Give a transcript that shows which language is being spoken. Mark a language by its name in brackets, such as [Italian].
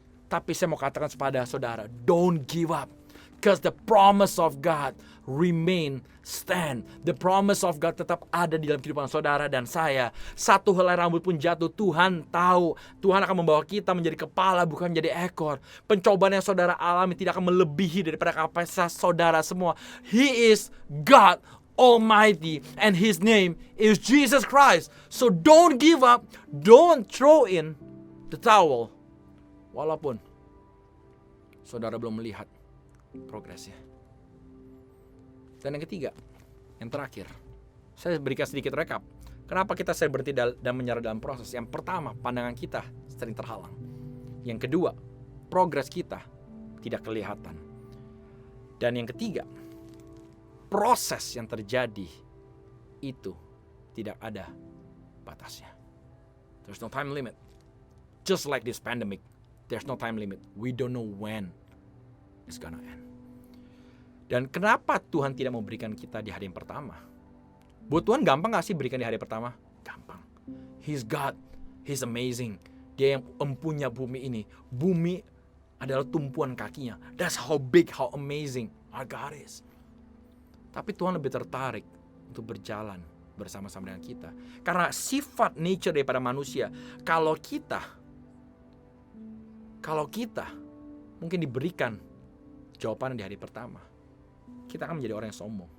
[Indonesian] Tapi saya mau katakan kepada saudara, [English] don't give up. Because the promise of God remain stand. The promise of God [Indonesian] tetap ada di dalam kehidupan saudara dan saya. Satu helai rambut pun jatuh, Tuhan tahu. Tuhan akan membawa kita menjadi kepala, bukan menjadi ekor. Pencobaan yang saudara alami tidak akan melebihi daripada kapasitas saudara semua. [English] He is God Almighty and His name is Jesus Christ. So don't give up. Don't throw in the towel. [Indonesian] Walaupun saudara belum melihat progresnya. Dan yang ketiga, yang terakhir, saya berikan sedikit rekap. Kenapa kita sering berhenti dan menyerah dalam proses? Yang pertama, pandangan kita sering terhalang. Yang kedua, progres kita tidak kelihatan. Dan yang ketiga, proses yang terjadi itu tidak ada batasnya. [English] There's no time limit. Just like this pandemic, there's no time limit. We don't know when it's gonna end. [Indonesian] Dan kenapa Tuhan tidak memberikan kita di hari yang pertama? Buat Tuhan gampang gak sih berikan di hari pertama? Gampang. [English] He's God. He's amazing. [Indonesian] Dia yang empunya bumi ini. Bumi adalah tumpuan kakinya. [English] That's how big, how amazing our God is. [Indonesian] Tapi Tuhan lebih tertarik untuk berjalan bersama-sama dengan kita. Karena sifat nature daripada manusia, kalau kita mungkin diberikan jawaban di hari pertama, kita akan menjadi orang yang sombong.